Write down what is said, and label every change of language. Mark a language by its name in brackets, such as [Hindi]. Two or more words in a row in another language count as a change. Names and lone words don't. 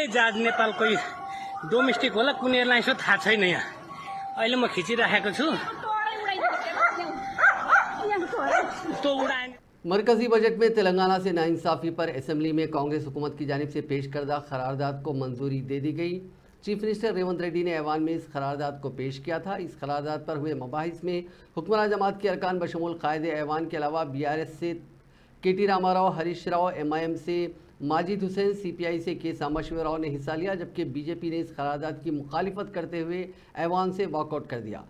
[Nepali] जहाज नेपालकै डोमेस्टिक होला कुन एयरलाइन्स हो थाहा छैन। यहाँ अहिले म खिचिराखेको छु तो उडान। [Urdu] مرکزی بجٹ میں تلنگانہ سے ناانصافی پر اسمبلی میں کانگریس حکومت کی جانب سے پیش کردہ قرارداد کو منظوری دے دی گئی. [English] chief minister [Urdu] ریونت ریڈی نے ایوان میں اس قرارداد کو پیش کیا تھا. اس قرارداد پر ہوئے مباحث میں حکمران جماعت کے ارکان بشمول قائد ایوان کے علاوہ BRS سے KT راما راؤ، ہریش راؤ، MIM سے ماجد حسین، CPI سے K ساما شیو راؤ نے حصہ لیا، جبکہ BJP نے اس قرارداد کی مخالفت کرتے ہوئے ایوان سے واک آؤٹ کر دیا.